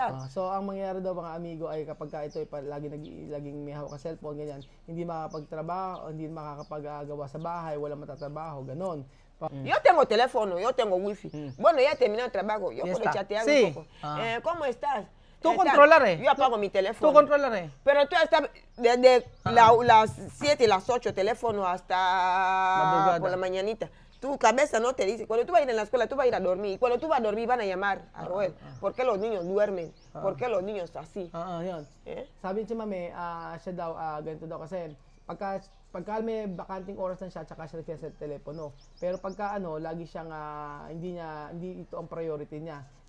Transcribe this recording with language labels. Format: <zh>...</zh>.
<tl>So, ang mangyayari daw mga amigo ay kapag ito ay laging may hawak sa cellphone, ganyan, hindi makakapagtrabaho, hindi makakapagawa sa bahay, wala matatrabaho, ganon.</tl> <es>Yo tengo teléfono, yo tengo wifi. Bueno, ya terminé el trabajo, yo puedo chatear un poco. ¿Cómo estás? Tú controlar, Yo apago mi teléfono. Tú controlar, Pero tú estás desde las 7 y las 8, teléfono hasta Madrugada. por la mañanita. Tu cabeza no te dice, cuando tú vas a ir en la escuela, tú vas a ir a dormir. Y cuando tú vas a dormir, van a llamar a Roel. ¿Por qué los niños duermen? ¿Por qué los niños así?</es> <tl>Yun. Sabi niya, Mami, siya daw, ganito daw kasi, pagka may bakanting oras lang siya, tsaka siya sa telepono. Pero pagka lagi siyang, hindi ito ang priority niya.</tl>